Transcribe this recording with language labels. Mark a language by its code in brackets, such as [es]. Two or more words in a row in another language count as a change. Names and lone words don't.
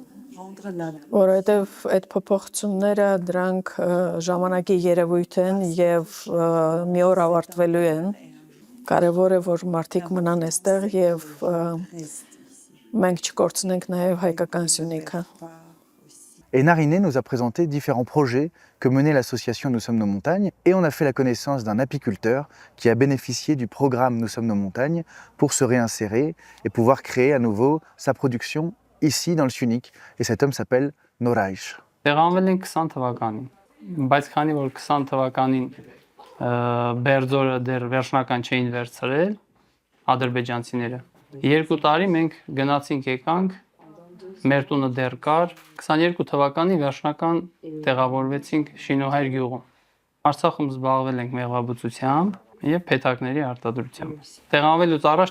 [hy] որովհետև այդ փոփոխությունները դրանք ժամանակի երևույթ են եւ մի օր ավարտվելու են։ Կարևոր է, որ մարդիկ մնան այստեղ եւ մենք չկորցնենք նաեւ հայկական Սյունիքը։ [fr] Et Nariné nous a présenté différents projets que menait l'association Nous sommes nos montagnes et on a fait la connaissance d'un apiculteur qui a bénéficié du programme Nous sommes nos montagnes pour se réinsérer et pouvoir créer à nouveau sa production ici dans le Syunik. Et cet homme s'appelle Noraish. [hy] Տեղանվել ենք 20 թվականին, բայց քանի որ 20 թվականին Բերձորը դեռ վերջնական չէին վերցրել ադրբեջանցիները, 2 տարի մենք գնացինք եկանք, մեր տունը դեռ կար, 22 թվականի վերջնական տեղավորվեցինք Շինոհայր գյուղում։ Արցախում զբաղվել ենք մեղվաբուծությամբ եւ փեթակների արտադրությամբ։ Տեղանվելուց առաջ